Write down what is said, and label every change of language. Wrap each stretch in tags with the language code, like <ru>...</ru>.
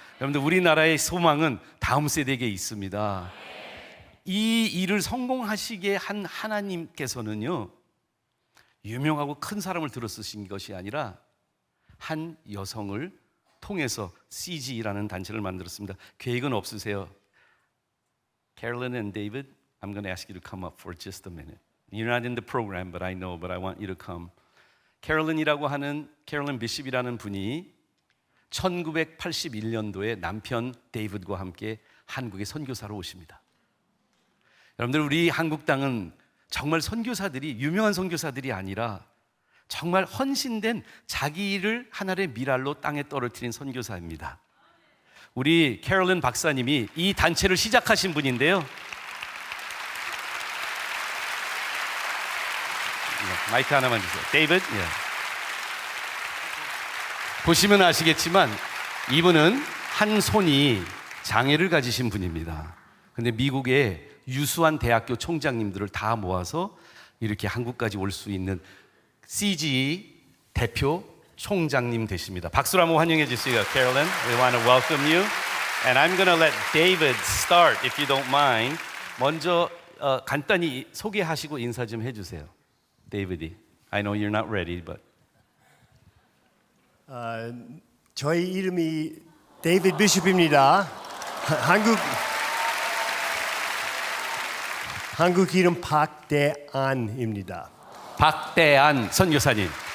<ko>여러분들, 우리나라의 소망은 다음 세대에게 있습니다. 이 일을 성공하시게 한 하나님께서는요, 유명하고 큰 사람을 들어 쓰신 것이 아니라 한 여성을 통해서 CG라는 단체를 만들었습니다. 계획은 없으세요?</ko> <en>Carolyn and David, I'm going to ask you to come up for just a minute. You're not in the program, but I know, but I want you to come.</en> <ko>캐롤린이라고 하는, 캐롤린 비숍이라는 분이 1981년도에 남편 데이빗과 함께 한국에 선교사로 오십니다. 여러분들, 우리 한국 땅은 정말 선교사들이, 유명한 선교사들이 아니라 정말 헌신된 자기 일을 하나의 미랄로 땅에 떨어뜨린 선교사입니다. 우리 캐롤린 박사님이 이 단체를 시작하신 분인데요. 마이크 하나만 주세요. 데이빗. 예. 보시면 아시겠지만 이분은 한 손이 장애를 가지신 분입니다. 근데 미국의 유수한 대학교 총장님들을 다 모아서 이렇게 한국까지 올 수 있는 CGE 대표 총장님 되십니다. 박수로 한번 환영해 주세요.</ko> <en>Carolyn, we want to welcome you. And I'm going to let David start, if you don't mind.</en> <ko>먼저 간단히 소개하시고 인사 좀 해주세요.</ko> <en>데이비드, I know you're not ready, but</en> <ko>저희 이름이 데이비드 비숍입니다. 한국 이름 박대안입니다. 박대안 선교사님.</ko>